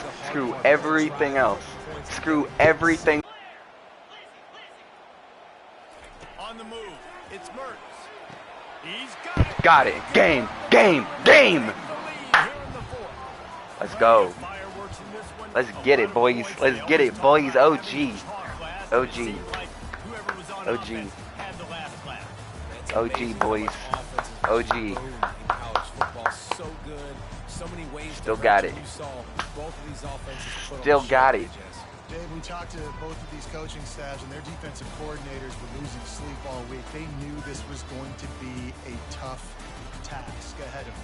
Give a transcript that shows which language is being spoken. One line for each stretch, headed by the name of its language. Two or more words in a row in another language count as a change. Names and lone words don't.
English: Screw everything else. Screw everything. On the move, it's Mertz. He's got it. Got it. Game. Game. Game. Let's go. Let's get it, boys. Let's get it, boys. OG. OG. OG. OG, boys. OG. Still got it. Still got it. Dave, we talked to both of these coaching staffs, and their defensive coordinators were losing sleep all week. They knew this was going to be a tough task ahead of them.